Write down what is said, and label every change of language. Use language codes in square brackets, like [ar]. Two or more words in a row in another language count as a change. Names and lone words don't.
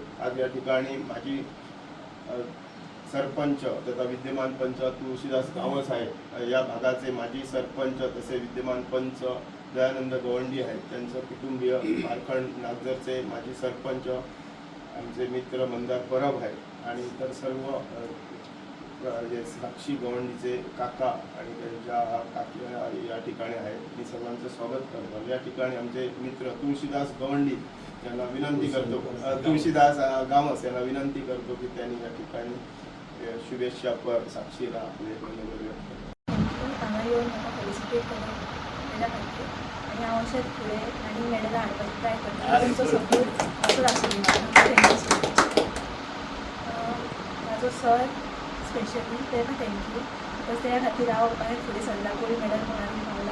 [mr] आज या ठिकाणी माझी सरपंच तथा विद्यमान पंच तुळशीदास गावस आहे, या भागाचे माजी सरपंच तसे विद्यमान पंच दयानंद गवंडी आहेत, त्यांचं कुटुंबीय पारखंड नागझरचे माजी सरपंच आमचे मित्र मंदार परब आहेत आणि इतर सर्व जे साक्षी गवंडीचे काका आणि त्यांच्या काकी या ठिकाणी आहेत. मी सर्वांचं स्वागत करतो. या ठिकाणी आमचे मित्र तुळशीदास गवंडी यांना विनंती करतो, तुळशीदास गावस यांना विनंती करतो की त्यांनी या ठिकाणी शुभेच्छा पर साक्षीला आपले [kok] हांगा येवन म्हाका फेलिसिटेट केल्या खातीर आनी हांव अशेंच फुडें आनी मेडलां हाडपाक ट्राय करता. तुमचो सपोर्ट असोच आसुनी म्हाका. [en] thank you so much. [kok] म्हाजो सर स्पेशली तेका [en] thank you, because [kok] त्या खातीर हांव फुडें सरला [en] gold medal [kok] म्हणून पावला.